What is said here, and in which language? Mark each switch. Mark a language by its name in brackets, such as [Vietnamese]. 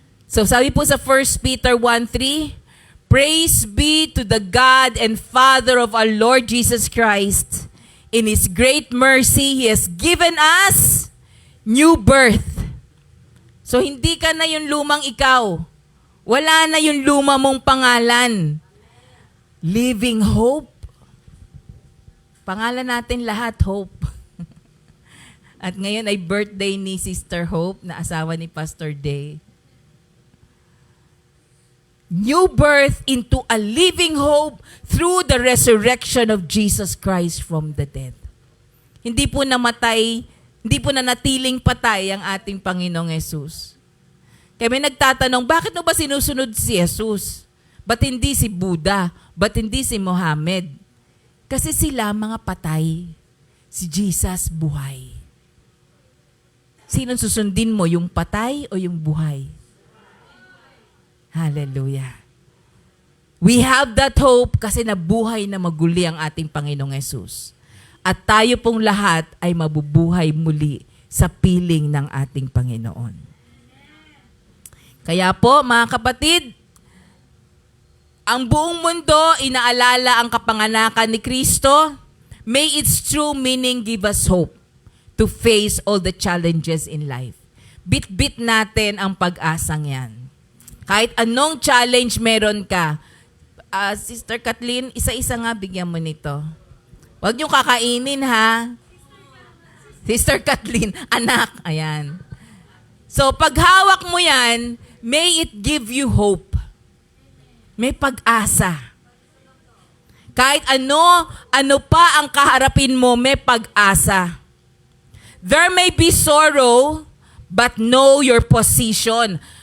[Filipino] So sabi po sa [English] 1 Peter 1:3, praise be to the God and Father of our Lord Jesus Christ. In His great mercy, He has given us new birth. [Filipino] So hindi ka na yung lumang ikaw. Wala na yung luma mong pangalan. [English] Living hope. [Filipino] Pangalan natin lahat, Hope. At ngayon ay birthday ni Sister Hope, na asawa ni Pastor Day. [English] New birth into a living hope through the resurrection of Jesus Christ from the dead. [Filipino] Hindi po namatay, hindi po nanatiling patay ang ating Panginoong Yesus. Kaya may nagtatanong, bakit mo ba sinusunod si Jesus? Ba't hindi si Buddha? Ba't hindi si Muhammad? Kasi sila mga patay. Si Jesus buhay. Sinong susundin mo, yung patay o yung buhay? Hallelujah. [English] We have that hope [Filipino] kasi nabuhay na maguli ang ating Panginoong Yesus. At tayo pong lahat ay mabubuhay muli sa piling ng ating Panginoon. Kaya po, mga kapatid, ang buong mundo inaalala ang kapanganakan ni Kristo. [English] May its true meaning give us hope to face all the challenges in life. [Filipino] Bit-bit natin ang pag-asang yan. Kahit anong challenge meron ka, Sister Kathleen, isa-isa nga bigyan mo nito. Huwag niyo kakainin ha. Sister Kathleen, anak, ayan. [English] So [Filipino] pag hawak mo yan, [English] may it give you hope. [Filipino] May pag-asa. Kahit ano pa ang kaharapin mo, may pag-asa. [English] There may be sorrow, but know your position.